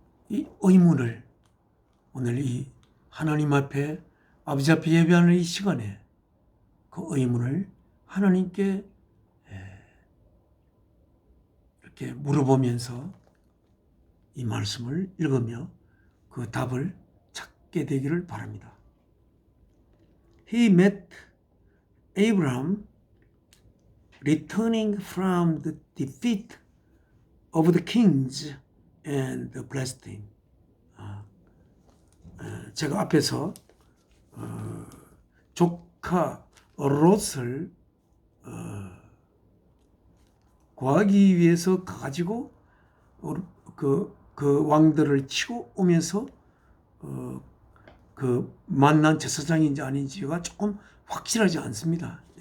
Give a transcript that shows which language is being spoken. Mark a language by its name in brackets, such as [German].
[Korean] 의문을 오늘 이 하나님 앞에 아버지 앞에 예배하는 이 시간에 그 의문을 하나님께 이렇게 물어보면서 이 말씀을 읽으며 그 답을 찾게 되기를 바랍니다. [English] He met Abraham returning from the defeat of the kings and blessed him. [Korean] 제가 앞에서 조카 롯을 구하기 위해서 가지고 그 왕들을 치고 오면서 그 만난 제사장인지 아닌지가 조금 확실하지 않습니다.